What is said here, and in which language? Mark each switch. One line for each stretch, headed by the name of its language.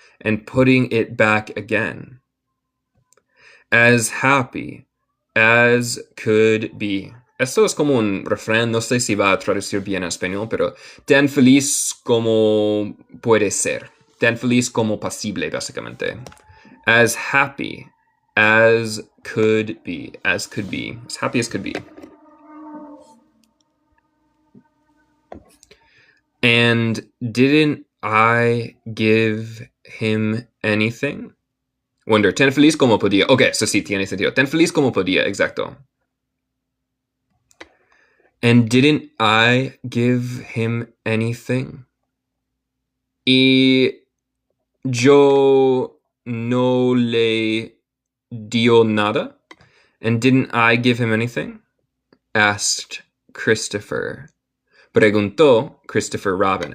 English: And putting it back again. As happy as could be.
Spanish: Esto es como un refrán, no sé si va a traducir bien a español, pero tan feliz como puede ser. Tan feliz como posible, básicamente.
English: As happy as could be. As could be. As happy as could be. And didn't I give him anything?
Spanish: Wonder, tan feliz como podía. Ok, eso sí tiene sentido. Tan feliz como podía, exacto.
English: And didn't I give him anything?
Spanish: Y yo no le dio nada?
English: And didn't I give him anything?
Spanish: Asked Christopher. Preguntó Christopher Robin.